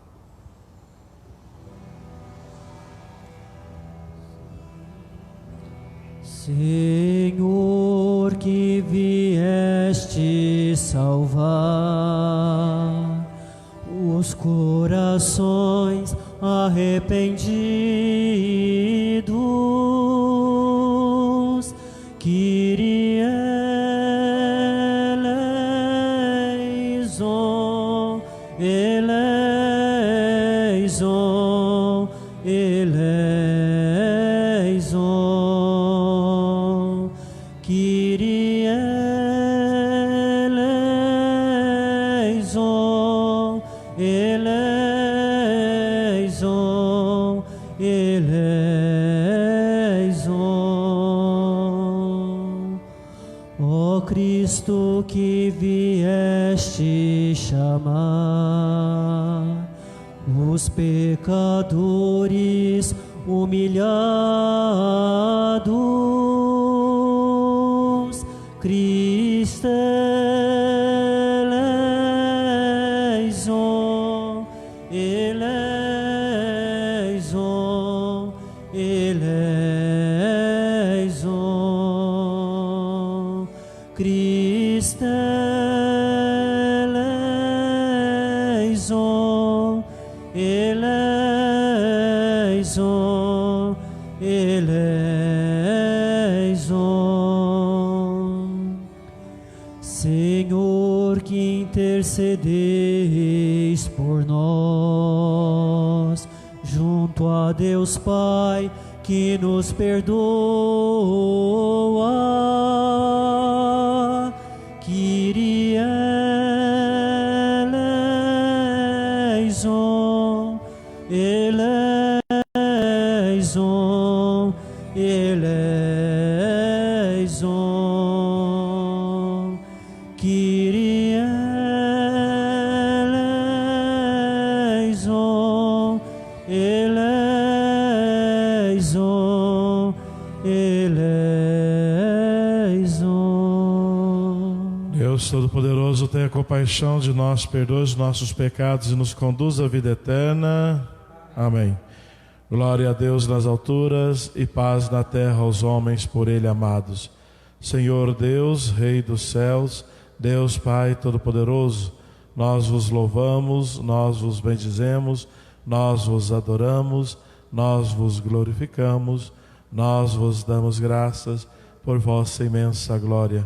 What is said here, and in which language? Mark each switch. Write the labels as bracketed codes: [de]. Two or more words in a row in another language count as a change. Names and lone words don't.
[pt] Senhor, que vieste salvar os corações arrependidos, Kyrie [el] ἐλέησον, ἐλέησον, ἐλέησον, Κύριε ἐλέησον, ἐλέησον, ἐλέησον. [pt] Ó Cristo, que vieste chamar os pecadores humilhados, [el] Χριστέ ἐλέησον, ἐλέησον, ἐλέησον, Χριστέ ἐλέησον, ἐλέησον, ἐλέησον. [pt] Senhor, que intercedeis por nós, junto a Deus Pai, que nos perdoa, [el] Kyrie ἐλέησον, ἐλέησον, ἐλέησον, Κύριε ἐλέησον, ἐλέησον, ἐλέησον. [pt] Deus Todo-Poderoso, tenha compaixão de nós, perdoe os nossos pecados e nos conduz à vida eterna. Amém. Glória a Deus nas alturas e paz na terra aos homens por Ele amados. Senhor Deus, Rei dos céus, Deus Pai Todo-Poderoso, nós vos louvamos, nós vos bendizemos, nós vos adoramos, nós vos glorificamos, nós vos damos graças por vossa imensa glória.